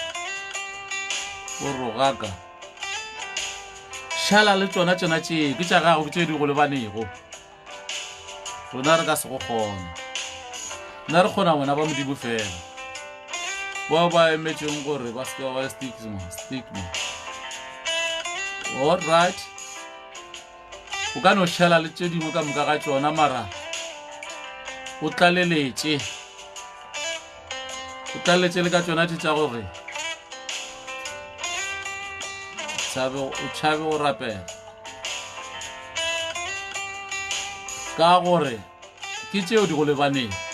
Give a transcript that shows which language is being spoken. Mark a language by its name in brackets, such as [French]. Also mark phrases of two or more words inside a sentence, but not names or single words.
[Northern Sotho] o rogaka šala le tsona tšee ke tša gago ke tše di go lebanego rona re ka se go kgona nna re kgona ngwana ba modimo fela bao ba emetšeng gore ba seke ba [English] stigma all right [Northern Sotho] o ka no šala le tše dingwe ka moka ga tšona mara o tlaleletše le ka tšona tša gore o tšhabe go rapela ka gore ke tšeo di go lebaneng